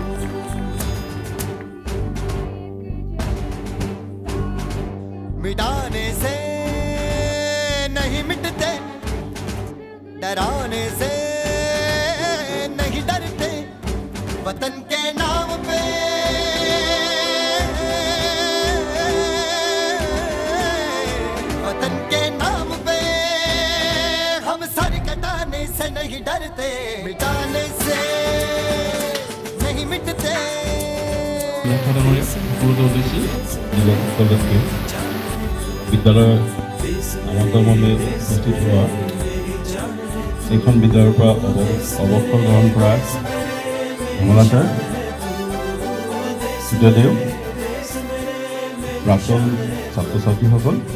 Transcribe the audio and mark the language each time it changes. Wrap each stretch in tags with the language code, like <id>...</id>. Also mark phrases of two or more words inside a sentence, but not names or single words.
<hi>मिटाने से नहीं मिटते, डराने से नहीं डरते, वतन के नाम पे वतन के नाम पे हम सर कटाने से नहीं डरते मिटाने से नहीं मिटते</hi> <as>সকলোকে উদ্দেশ্যে যুৱকসকলকে বিদ্যালয়ৰ আমন্ত্ৰণ মৰ্মে উপস্থিত হোৱা এইখন বিদ্যালয়ৰ পৰা অৱসৰ গ্ৰহণ কৰা কমলাচাৰ সূৰ্যদেৱ প্ৰাক্তন ছাত্ৰ ছাত্ৰীসকল</as>